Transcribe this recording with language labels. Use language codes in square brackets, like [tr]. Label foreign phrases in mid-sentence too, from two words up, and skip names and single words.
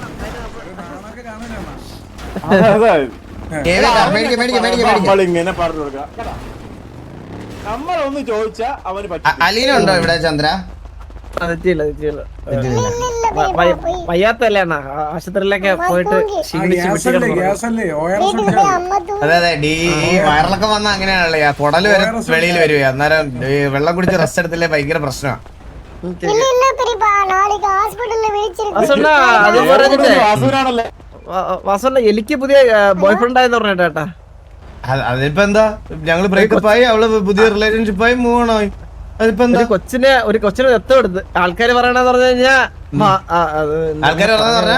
[ml] നമ്മളിങ്ങനെ പറഞ്ഞു കൊടുക്കുക. നമ്മളൊന്ന് ചോദിച്ചാ അവന് പറ്റും. അലീന ഉണ്ടോ ഇവിടെ ചന്ദ്ര? വയ്യാത്തല്ലേ അണ്ണാ, ആശുപത്രിയിലൊക്കെ പോയിട്ട് ക്ഷീണിച്ച് ഗ്യാസല്ലേ ഗ്യാസല്ലേ ORS [ta] வீட்டுக்கு போய் அம்மா தூங்கி [ml] അതെ അതെ ഈ വയറിളക്കം വന്ന അങ്ങനെയാണല്ലോ, കുടല് വരെ വെളിയിൽ വരുവേ. അന്നേരം ഈ വെള്ളം കുടിച്ച് റെസ്റ്റ് എടുത്തില്ലേ ഭയങ്കര പ്രശ്നമാണ്. [ta] இல்ல இல்ல பெரியப்பா நாளைக்கு ஹாஸ்பிடல்ல விழிச்சிருக்கு [ml] അത് പറഞ്ഞിട്ടേ വാസുവിനാണല്ലേ വാസണ്ണ എനിക്ക് പുതിയ [en] boy friend [ml] ആയെന്ന് പറഞ്ഞിട്ട് കേട്ടാ. അതിപ്പോ എന്താ, ഞങ്ങള് ബ്രേക്കപ്പ് ആയി, അവള് പുതിയ റിലേഷൻഷിപ്പ് ആയി [en] move on [ml] ആയി. അതിപ്പോ എന്താ? ഒരു കൊച്ചിനെ ദത്തം എടുത്ത് ആൾക്കാര് പറയണെന്ന് പറഞ്ഞു കഴിഞ്ഞാ ആൾക്കാര് പറഞ്ഞാ പറഞ്ഞാ